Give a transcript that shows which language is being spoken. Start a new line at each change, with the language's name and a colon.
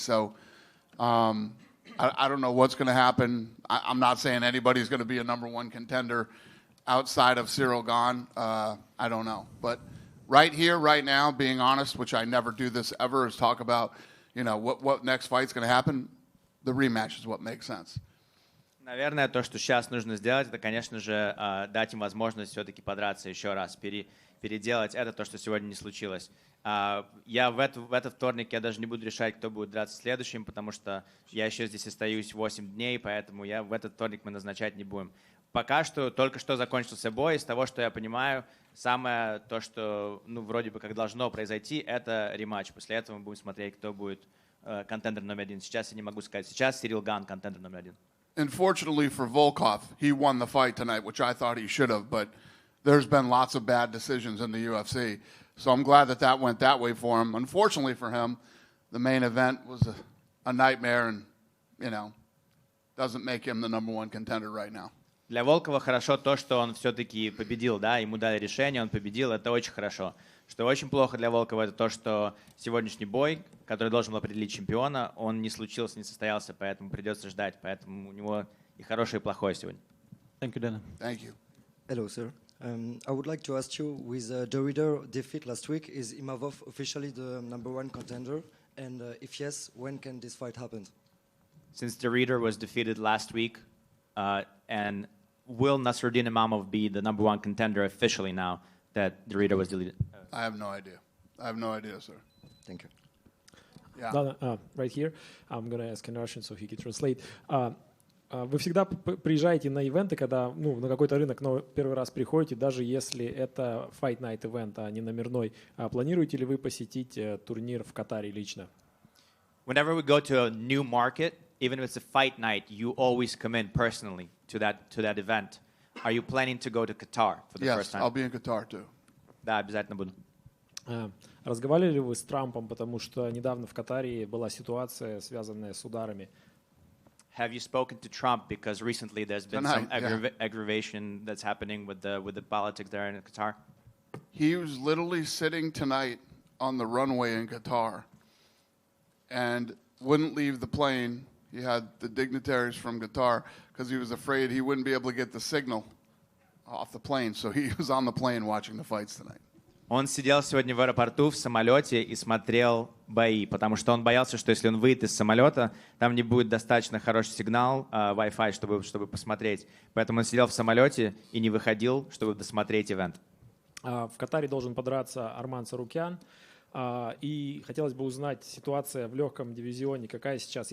English: So I don't know what's going to happen. I'm not saying anybody's going to be a number one contender outside of Cyril Gane. I don't know. But right here, right now, being honest, which I never do this ever, is talk about, what next fight's going to happen. The rematch is what makes sense.
Russian: Наверное, то, что сейчас нужно сделать, это, конечно же, дать им возможность все-таки подраться еще раз, переделать это, то, что сегодня не случилось. Я в этот вторник я даже не буду решать, кто будет драться следующим, потому что я еще здесь остаюсь 8 дней, поэтому в этот вторник мы назначать не будем. Пока что, только что закончился бой, из того, что я понимаю, самое то, что, вроде бы как должно произойти, это рематч. После этого мы будем смотреть, кто будет контендер номер один. Сейчас я не могу сказать. Сейчас Сирил Ган контендер номер один.
English: Unfortunately for Volkov, he won the fight tonight, which I thought he should have, but there's been lots of bad decisions in the UFC. So I'm glad that went that way for him. Unfortunately for him, the main event was a nightmare and, doesn't make him the number one contender right now.
Russian: Для Волкова хорошо то, что он все-таки победил, да, ему дали решение, он победил, это очень хорошо. Что очень плохо для Волкова, это то, что сегодняшний бой, который должен был определить чемпиона, он не случился, не состоялся, поэтому придется ждать. Поэтому у него и хорошее, и плохое сегодня.
English: Thank you, Dana. Thank you. Hello, sir. I would like to ask you, with the Reader defeat last week, is Imavov officially the number one contender? And if yes, when can this fight happen? Since the Reader was defeated last week, and will Nasruddin Imavov be the number one contender officially now that the Reader was deleted? I have no idea. I have no idea, sir. Thank you. Yeah. Dana, right here, I'm going to ask in Russian so he can translate.
Russian: Вы всегда приезжаете на ивенты, когда на какой-то рынок первый раз приходите, даже если это Fight Night event, а не номерной. Планируете ли вы посетить турнир в Катаре лично?
English: Whenever we go to a new market, even if it's a fight night, you always come in personally to that event. Are you planning to go to Qatar for the first time? Yes, I'll be in Qatar too.
Russian: Да, обязательно буду. Разговаривали ли вы с Трампом, потому что недавно в Катаре была ситуация, связанная с ударами?
English: Have you spoken to Trump because recently there's been some aggravation that's happening with the politics there in Qatar? He was literally sitting tonight on the runway in Qatar and wouldn't leave the plane. He had the dignitaries from Qatar because he was afraid he wouldn't be able to get the signal off the plane. So he was on the plane watching the fights tonight.
Russian: Он сидел сегодня в аэропорту в самолете и смотрел бои, потому что он боялся, что если он выйдет из самолета, там не будет достаточно хороший сигнал Wi-Fi, чтобы посмотреть. Поэтому он сидел в самолете и не выходил, чтобы досмотреть ивент. В Катаре должен подраться Арман Сарукян. И хотелось бы узнать, ситуация в легком дивизионе какая сейчас.